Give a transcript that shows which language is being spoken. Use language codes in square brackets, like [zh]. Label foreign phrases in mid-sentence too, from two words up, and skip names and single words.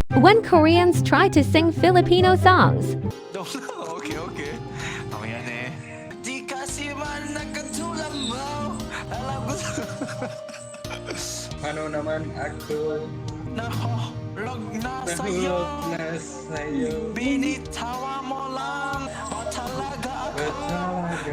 [en] When Koreans try to sing Filipino songs, okay okay. [ko] 미안해. [tl] Di kasi man nakatulad mo. Alam ko Ano naman ako nahulog na sa'yo. nahulog na sa'yo. Binitawan mo lang. O talaga ako. Talaga